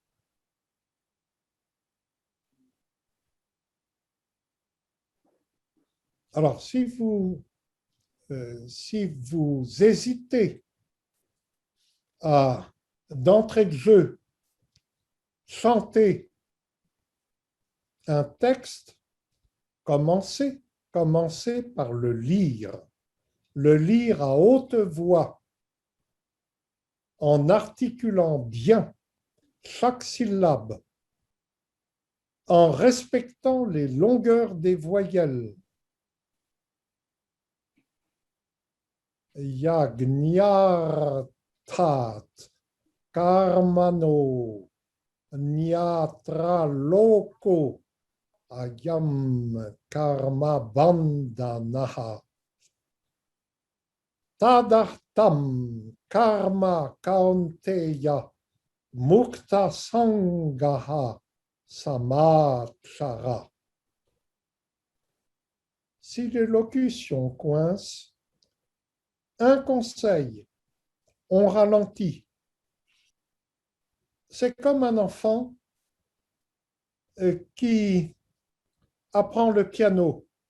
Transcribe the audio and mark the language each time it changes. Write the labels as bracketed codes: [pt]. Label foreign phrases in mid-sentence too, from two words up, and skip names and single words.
[fr] Alors, si vous hésitez à, d'entrée de jeu, chanter un texte, commencez par le lire à haute voix, en articulant bien chaque syllabe, en respectant les longueurs des voyelles. [sa] यज्ञार्थात्, कर्मणो, ऽन्यत्र लोको, ऽयं कर्म बन्धनः. तदर्थं कर्म कौन्तेय मुक्त सङ्गः समाचर. [fr] Si l'élocution coince, un conseil, on ralentit. C'est comme un enfant qui apprend le piano.